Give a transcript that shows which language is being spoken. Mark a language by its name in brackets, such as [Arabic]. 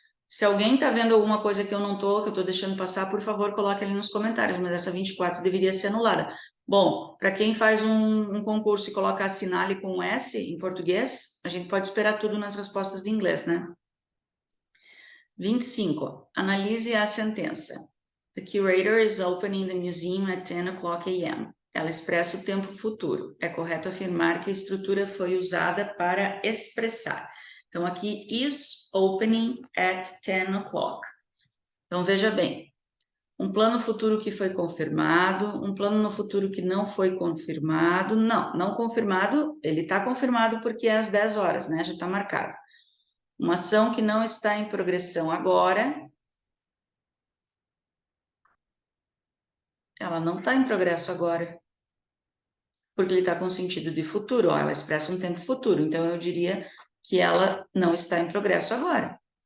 [Portuguese] Se alguém está vendo alguma coisa que eu não estou, que eu estou deixando passar, por favor, coloque ali nos comentários, mas essa 24 deveria ser anulada. Bom, para quem faz um concurso e coloca assinale com S em português, a gente pode esperar tudo nas respostas de inglês, né? 25. Analise a sentença. [English] The curator is opening the museum at 10 o'clock a.m. [Portuguese] Ela expressa o tempo futuro. É correto afirmar que a estrutura foi usada para expressar. Então, aqui, [English] is opening at 10 o'clock. [Portuguese] Então, veja bem. Um plano futuro que foi confirmado, um plano no futuro que não foi confirmado. Não confirmado, ele está confirmado porque é às 10 horas, né? Já está marcado. Uma ação que não está em progressão agora, ela não está em progresso agora, porque ele está com sentido de futuro, ó, ela expressa um tempo futuro, então eu diria que ela não está em progresso agora.